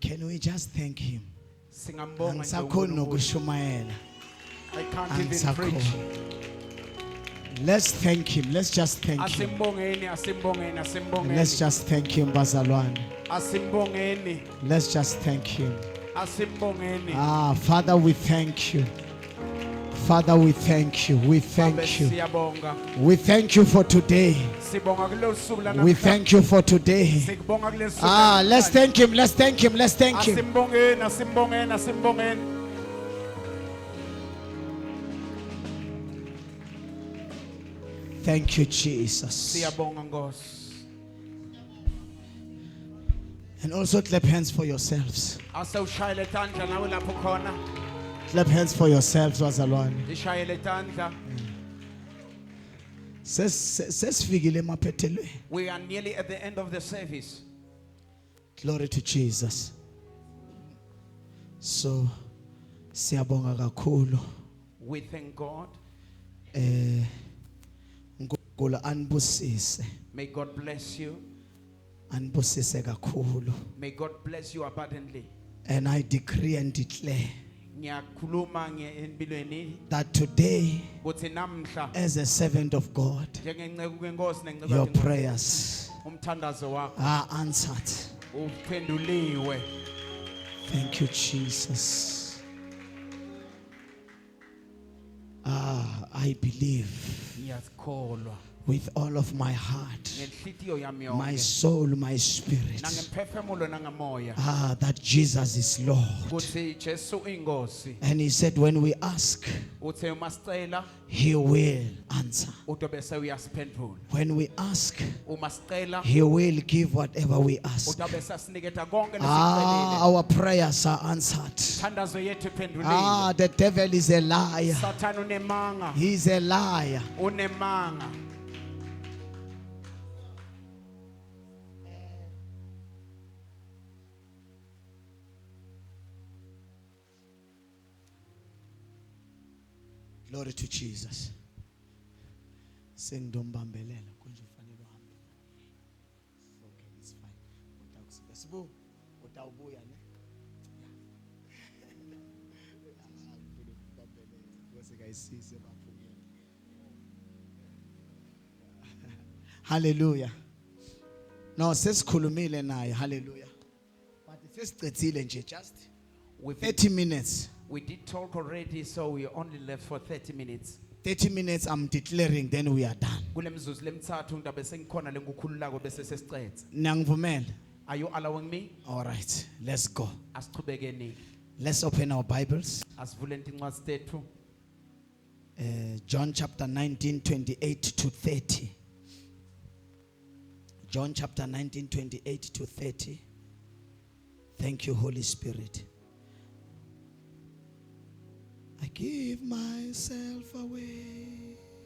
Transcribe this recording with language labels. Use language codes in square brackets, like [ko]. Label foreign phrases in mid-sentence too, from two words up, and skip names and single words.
[en] Can we just thank him? [ss] Singambonga nje Angisakhoni uNkulunkulu. nokushumayela. [en] I can't even [ss] Angisakhoni. [en] preach. Let's thank him. Let's just thank him. [ss] Asimbongeni, asimbongeni, asimbongeni. [en] Let's just thank him, [ss] bazalwane. Asimbongeni, [en] Let's just thank him. [ss] asimbongeni. [en] Father, we thank you. Father, we thank you. We thank you. [ss] Siyabonga. [en] We thank you for today. [ss] Sibonga kulolu suku la [en] We [ss] namhlanje. [en] thank you for today. [ss] Sikubonga kulolu suku la [en] Let's [ss] namhlanje. [en] thank him. Let's thank him. Let's thank him. [ss] Asimbongeni, asimbongeni, asimbongeni. [en] Thank you, Jesus. [ss] Siyabonga Nkosi. [en] And also clap hands for yourselves. [ss] Asewushayele tandla nawe lapho khona. [en] Clap hands for yourselves, [ss] bazalwane. Ishayele tandla. Sesifikile emaphethelweni. [en] We are nearly at the end of the service. Glory to Jesus. So [ss] siyabonga kakhulu. [en] We thank God. [ss] uNkulunkulu anibusise. [en] May God bless you. [ss] Anibusise kakhulu. [en] May God bless you abundantly. And I decree and declare [ss] Ngiyakhuluma empilweni [en] that today, [ss] ukuthi namhla [en] as a servant of God, [ss] njengenceku kwenkosi nenceba [en] your [ss] yenkosi, [en] prayers [ss] umthandazo wakho [en] are answered. [ss] uphenduliwe. [en] Thank you, Jesus. I believe [ss] Ngiyakholwa [en] with all of my heart, [ss] ngenhlitiyo yami [en] my [ss] yonke [en] soul, my spirit, [ss] nangemphefumulo nangemoya [en] that Jesus is Lord. [ss] ukuthi Jesu inkosi. [en] And he said, when we ask, [ss] Uthe umasicela [en] he will answer. [ss] utobe sewuyasiphendula. [en] When we ask, [ss] Uma sicela [en] he will give whatever we ask. [ss] utobe sasiniketa konke lesicelile. [en] Our prayers are answered. [ss] Thandazo yethu iphenduliwe. [en] The devil is a liar. [ss] Sathana unemanga, [en] He's a liar. [ss] unemanga. [en] Glory to Jesus. [ss] Sengidombambelela konje ufanele uhambe. [en] Okay, it's fine. [ss] Utakusiza sibu utawubuya ne? [en] Hallelujah. [ss] No, sesikhulumile naye. Hallelujah. But sesicethile nje [en] just 30 minutes. We did talk already, so we only left for 30 minutes. 30 minutes I'm declaring, then we are done. [ss] Kule mizuzu lemthathu ndabe sengikhona lengukhululako bese sesicede. Niyangivumela? [en] Are you allowing me? All right, let's go. [ss] Asiqhubekeni. [en] Let's open our Bibles. [ss] Asivule incwadi zethu. [en] John chapter 19, 28 to 30. John chapter 19, 28 to 30. Thank you, Holy Spirit. I give myself away.